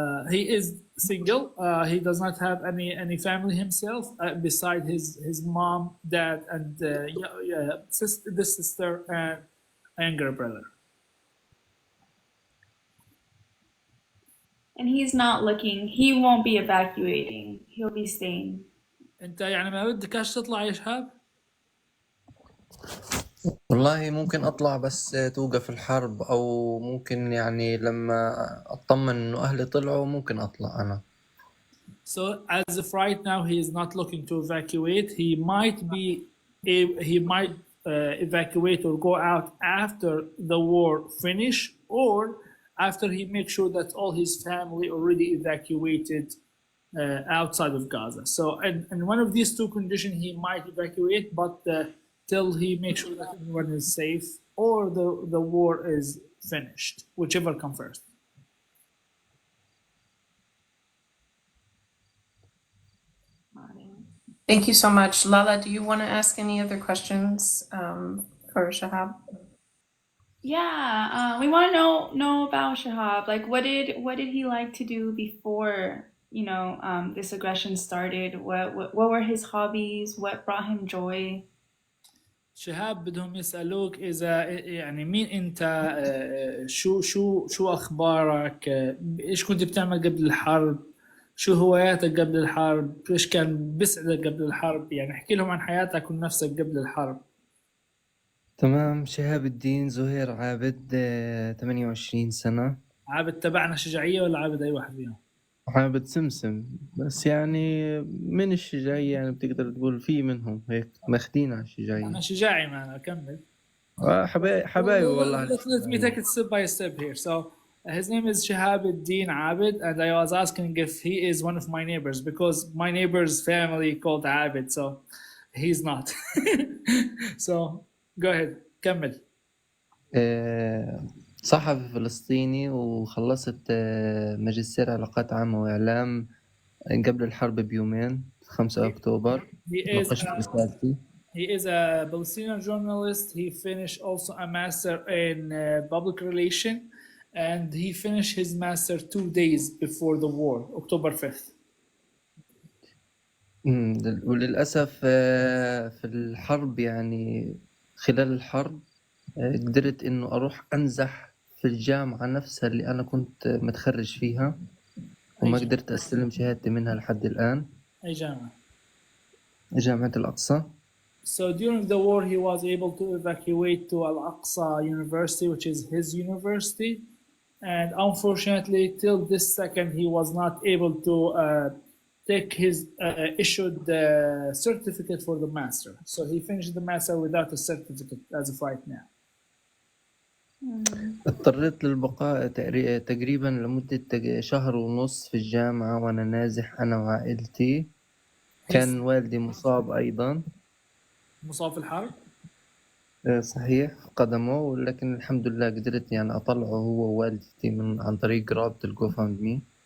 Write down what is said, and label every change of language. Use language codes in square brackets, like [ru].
[en] He is single. He does not have any family himself beside his mom, dad, and the sister and younger brother. And he's not looking, he won't be evacuating. He'll be staying. [ar] انت يعني ما بدكش تطلع يا شهاب؟ والله ممكن أطلع بس توقف الحرب، أو ممكن يعني لما أطمن إنه أهلي طلعوا ممكن أطلع أنا. [en] So as of right now, he is not looking to evacuate. He might evacuate or go out after the war finish, or after he makes sure that all his family already evacuated outside of Gaza. So in one of these two conditions, he might evacuate, but till he makes sure that everyone is safe or the war is finished, whichever comes first. Thank you so much. Lala, do you want to ask any other questions for Shehab? Yeah, we want to know about Shehab. Like, what did he like to do before, this aggression started? What were his hobbies? What brought him joy? [ar] شهاب بدهم يسألوك إذا يعني مين أنت، شو أخبارك، إيش كنت بتعمل قبل الحرب، شو هواياتك قبل الحرب، إيش كان بيسعدك قبل الحرب، يعني احكي لهم عن حياتك ونفسك قبل الحرب. تمام. شهاب الدين زهير عابد، 28 سنة. عابد تبعنا شجاعية ولا عابد أي واحد فيهم؟ عابد سمسم، بس يعني من الشجاعية، يعني بتقدر تقول في منهم هيك ماخدين على الشجاعية. أنا شجاعي معنا، أكمل. حبايبي والله. [en] Let me take it step by step here. So his name is Shehab Din Abid, and I was asking if he is one of my neighbors because my neighbor's family called Abid, so he's not. So go ahead, [ar] كمل. صحفي فلسطيني، وخلصت ماجستير علاقات عامة وإعلام قبل الحرب بيومين، 5 أكتوبر. ناقشت رسالتي. [en] He is a Palestinian journalist. He finished also a master in public relation, and he finished his master 2 days before the war, October 5th. [ar] وللأسف في الحرب، يعني خلال الحرب قدرت إنه أروح أنزح في الجامعة نفسها اللي أنا كنت متخرج فيها، وما قدرت أستلم شهادتي منها لحد الآن. أي جامعة؟ جامعة الأقصى. [en] So during the war, he was able to evacuate to Al-Aqsa University, which is his university. And unfortunately, till this second, he was not able to take his issued certificate for the master. So he finished the master without a certificate as of right now. [ar] اضطريت للبقاء تقريبا لمدة شهر ونص في الجامعة وأنا نازح أنا وعائلتي. كان والدي مصاب أيضا. مصاب في الحرب؟ صحيح، في قدمه، ولكن الحمد لله قدرت يعني أطلعه هو ووالدتي عن طريق رابط الجوفاندمي.